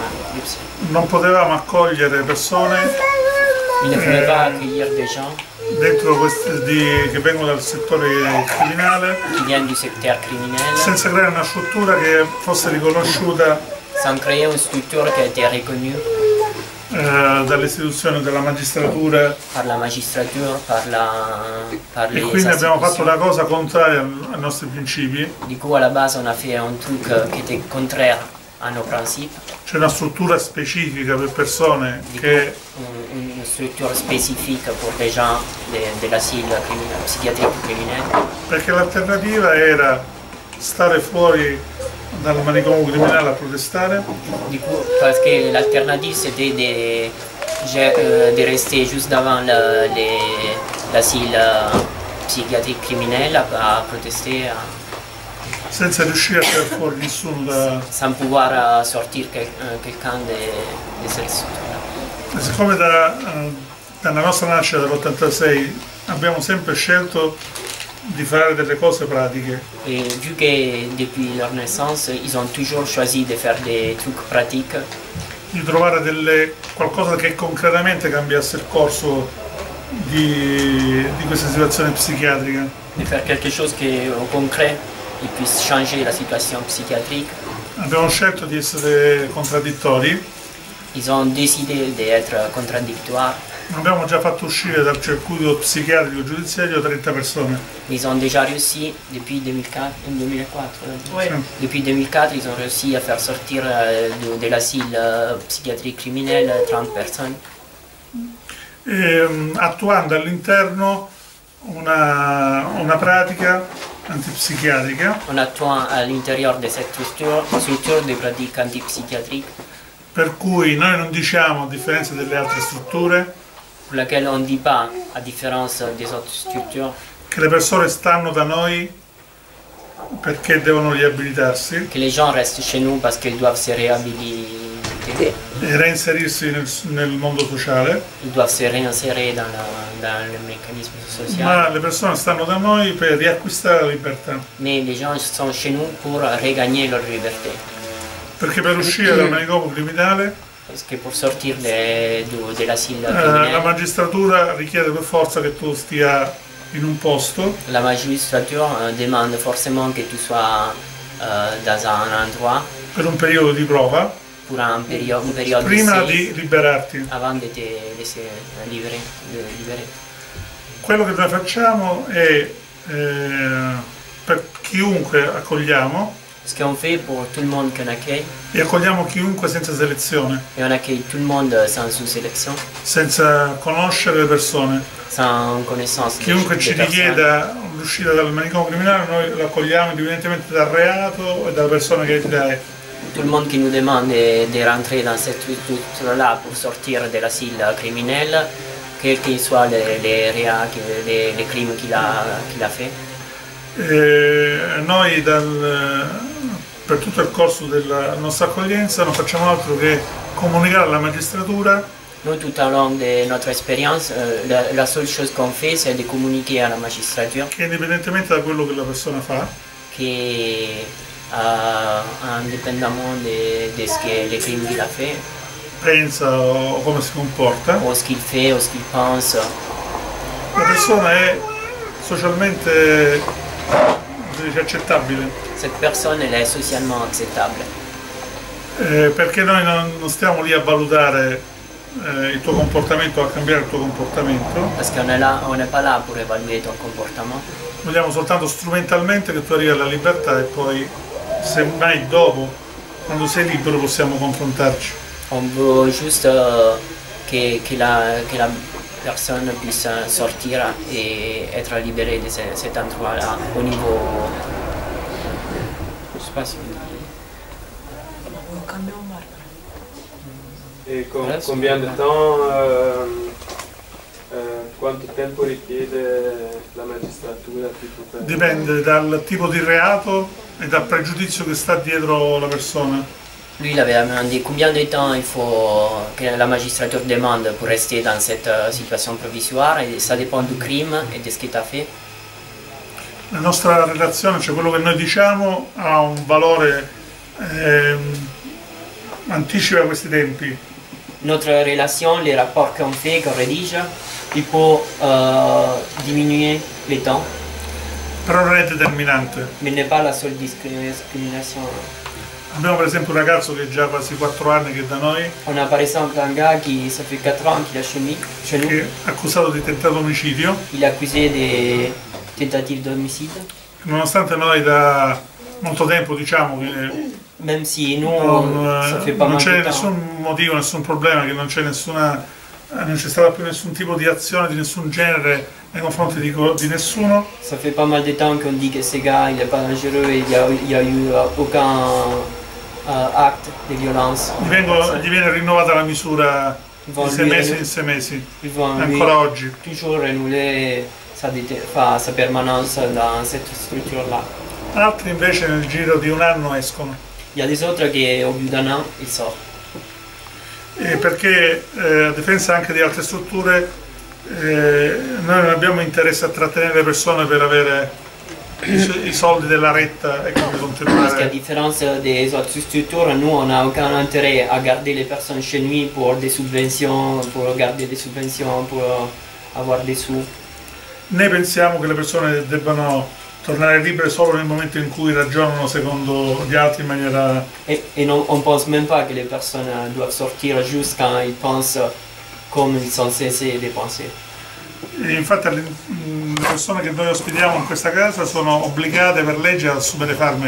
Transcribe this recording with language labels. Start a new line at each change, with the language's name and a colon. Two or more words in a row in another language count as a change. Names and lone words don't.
Italian: Non potevamo accogliere persone
French: Il ne pouvait pas accueillir des gens
Italian: che vengono dal settore criminale,
French: qui viennent du secteur criminel,
Italian: senza creare una struttura che fosse riconosciuta
French: sans créer une structure qui a été reconnue
Italian: dalle istituzioni della magistratura.
French: par la magistrature, par
Italian: E
French: les
Italian: quindi abbiamo fatto
French: institutions.
Italian: una cosa contraria ai nostri principi.
French: Du coup, à la base, on a fait un truc qui était contraire à nos principes.
Italian: C'è una struttura specifica per persone che
French: Une structure spécifique pour les gens de l'asile psychiatrique criminel.
Italian: perché l'alternativa era stare fuori dal manicomio criminale a protestare,
French: Du coup, parce que l'alternative c'était de rester juste devant l'asile psychiatrique criminel à protester
Italian: senza riuscire a tirare fuori nessuno
French: sans pouvoir sortir quelqu'un de cette structure.
Italian: Siccome dalla nostra nascita dall'86 abbiamo sempre scelto di fare delle cose pratiche.
French: Et vu que depuis leur naissance, ils ont toujours choisi de faire des trucs pratiques,
Italian: Di trovare qualcosa che concretamente cambiasse il corso di questa situazione psichiatrica.
French: de faire quelque chose qui, au concret, ils puissent changer la situation psychiatrique.
Italian: Abbiamo scelto di essere contraddittori.
French: Ils ont décidé d'être contradictoires.
Italian: Abbiamo già fatto uscire dal circuito psichiatrico giudiziario 30 persone.
French: Ils ont déjà réussi depuis 2004. Depuis 2004, ils ont réussi à faire sortir de l'asile psychiatrique criminel 30 personnes.
Italian: Attuando all'interno una pratica antipsichiatrica
French: On attend à l'intérieur de cette structure des pratiques antipsychiatriques
Italian: per cui noi non diciamo, a differenza delle altre strutture,
French: pour laquelle on ne dit pas, à différence des autres structures,
Italian: che le persone stanno da noi perché devono riabilitarsi
French: que les gens restent chez nous parce qu'ils doivent se réhabiliter,
Italian: e reinserirsi nel mondo sociale,
French: ils doivent se réinsérer dans le mécanisme social.
Italian: ma le persone stanno da noi per riacquistare la libertà.
French: Mais les gens sont chez nous pour regagner leur liberté.
Italian: Perché per uscire dal manicomio criminale
French: Parce que pour sortir de l'asile
Italian: la
French: criminel,
Italian: magistratura richiede per forza che tu stia in un posto
French: la magistrature demande forcément que tu sois dans un endroit
Italian: per un periodo di prova
French: pour un période
Italian: prima
French: d'essai
Italian: di liberarti.
French: avant de te laisser libérer.
Italian: Quello che noi facciamo è per chiunque accogliamo,
French: Ce qu'on fait pour tout le monde qu'on accueille,
Italian: e accogliamo chiunque senza selezione,
French: et on accueille tout le monde sans sous-sélection,
Italian: senza conoscere le persone.
French: sans connaissance
Italian: Chiunque ci
French: des personnes.
Italian: richieda l'uscita dal manicomio criminale noi lo accogliamo indipendentemente dal reato e dalla persona che è.
French: Tout le monde qui nous demande de rentrer dans cette structure-là pour sortir de l'asile criminel, quels qu'ils soient les crimes qu'il a fait.
Italian: Noi per tutto il corso della nostra accoglienza non facciamo altro che comunicare alla magistratura.
French: Nous, tout au long de notre expérience, la seule chose qu'on fait, c'est de communiquer à la magistrature.
Italian: Che indipendentemente da quello che la persona fa,
French: Che indépendamment de ce que le crime qu'il a fait,
Italian: pensa o come si comporta,
French: ou ce qu'il fait, ou ce qu'il pense,
Italian: la persona è socialmente accettabile.
French: cette personne, elle est socialement acceptable.
Italian: Perché noi non stiamo lì a valutare il tuo comportamento o a cambiare il tuo comportamento.
French: Parce qu'on est là, on n'est pas là pour évaluer ton comportement.
Italian: Vogliamo soltanto strumentalmente che tu arrivi alla libertà e poi, semmai dopo, quando sei libero, possiamo confrontarci.
French: On veut juste que la personne puisse sortir et être libérée de cet endroit-là au niveau. Je sais pas si on dit. E combien de temps,
Italian: quanto tempo richiede la magistratura? Dipende dal tipo di reato e dal pregiudizio che sta dietro la persona.
French: Lui, il avait demandé combien de temps il faut que la magistrature demande pour rester dans cette situation provisoire, et ça dépend du crime et de ce que tu as fait.
Italian: La nostra relazione, cioè quello che noi diciamo, ha un valore, anticipa questi tempi.
French: Notre relation, les rapports qu'on fait, qu'on rédige, il peut diminuer le temps,
Italian: Però non è determinante.
French: mais n'est pas la seule discrimination.
Italian: Abbiamo per esempio un ragazzo che è già quasi 4 anni che è da noi,
French: On a par exemple un gars qui, ça fait 4 ans qu'il est chez nous,
Italian: che è accusato di tentato omicidio,
French: il est accusé de tentative d'homicide.
Italian: nonostante noi da molto tempo diciamo che
French: Même si nous, ça fait pas
Italian: non
French: mal
Italian: c'è
French: de temps.
Italian: nessun motivo, nessun problema, che non c'è stata più nessun tipo di azione di nessun genere nei confronti di nessuno.
French: Ça fait pas mal de temps qu'on dit que ce gars il n'est pas dangereux et il y a eu aucun acte de violence.
Italian: Gli viene rinnovata la misura di 6 mesi in 6 mesi,
French: Ils vont
Italian: ancora oggi.
French: toujours renouveler sa permanence dans cette structure-là.
Italian: Altri invece nel giro di un anno escono.
French: Il y a des autres qui, au bout d'un an, ils sortent.
Italian: Perché a differenza anche di altre strutture, noi non abbiamo interesse a trattenere le persone per avere i soldi della retta e quindi
French: Parce qu'à
Italian: continuare.
French: différence des autres structures, nous, on n'a aucun intérêt à garder les personnes chez nous pour des subventions, pour garder des subventions, pour avoir des sous.
Italian: Né pensiamo che le persone debbano tornare libere solo nel momento in cui ragionano secondo gli altri in maniera.
French: Et non, on ne pense même pas que les personnes doivent sortir juste quand ils pensent comme ils sont censés de penser.
Italian: E infatti le persone che noi ospitiamo in questa casa sono obbligate per legge ad assumere farmaci.